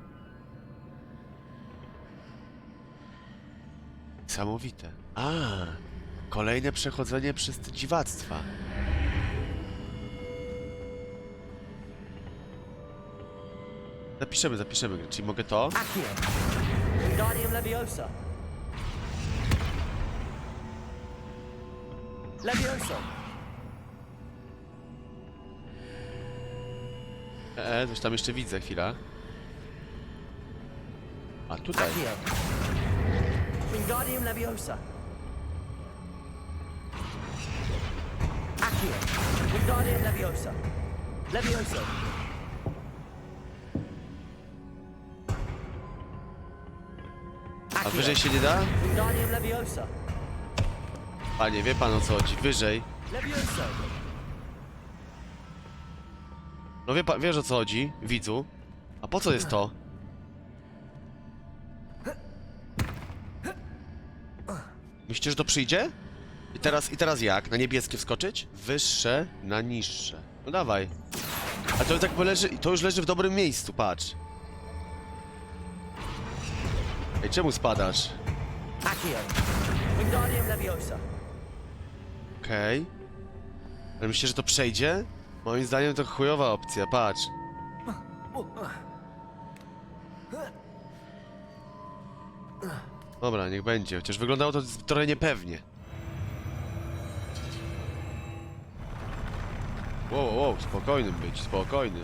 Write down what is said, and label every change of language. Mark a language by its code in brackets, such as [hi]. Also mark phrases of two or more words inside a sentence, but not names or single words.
[pl] Niesamowite. Kolejne przechodzenie przez te dziwactwa. Zapiszemy. Czyli mogę to? Accio. Wingardium Leviosa. Leviosa. Coś tam jeszcze widzę, chwila. A tutaj. Accio. Wingardium Leviosa. Accio. Accio. Wingardium Leviosa. Leviosa. A wyżej się nie da? Wingardium Leviosa. Panie, wie pan o co chodzi. Wyżej. Leviosa. No wie pan, wiesz o co chodzi, widzu. A po co jest to? Myślicie, że to przyjdzie? I teraz jak? Na niebieskie wskoczyć? Wyższe na niższe. No dawaj. A to tak leży, to już leży w dobrym miejscu, patrz. Ej, czemu spadasz? Accio. Wingardium Leviosa. Okej. Ale myślicie, że to przejdzie? Moim zdaniem to chujowa opcja, patrz. Dobra, niech będzie, chociaż wyglądało to trochę niepewnie. Wow, spokojnym być, spokojnym.